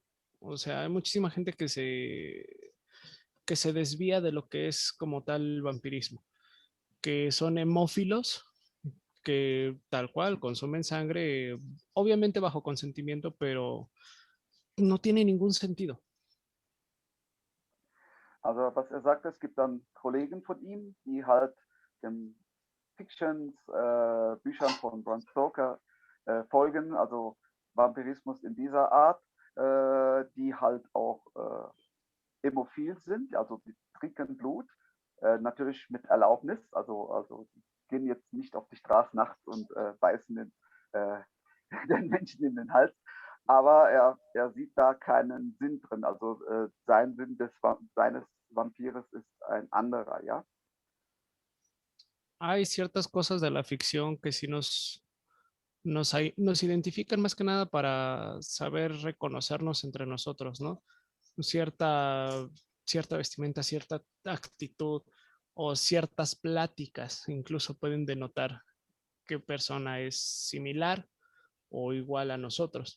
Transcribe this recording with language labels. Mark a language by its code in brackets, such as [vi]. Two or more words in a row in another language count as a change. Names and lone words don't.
[es] O sea, hay muchísima gente que se desvía de lo que es como tal vampirismo, que son hemófilos, que tal cual consumen sangre, obviamente bajo consentimiento, pero no tiene ningún sentido. [de] Also was er sagt, es gibt dann Kollegen von ihm, die halt den Fictions-Büchern von Bram Stoker folgen, also Vampirismus in dieser Art, die halt auch hämophil sind, also die trinken Blut, natürlich mit Erlaubnis, also die gehen jetzt nicht auf die Straße nachts und beißen den Menschen in den Hals, aber er sieht da keinen Sinn drin, also sein Sinn seines Vampires ist ein anderer, ja. [es] Hay ciertas cosas de la ficción que sí nos identifican más que nada para saber reconocernos entre nosotros, ¿no? Cierta, cierta vestimenta, cierta actitud o ciertas pláticas incluso pueden denotar qué persona es similar o igual a nosotros.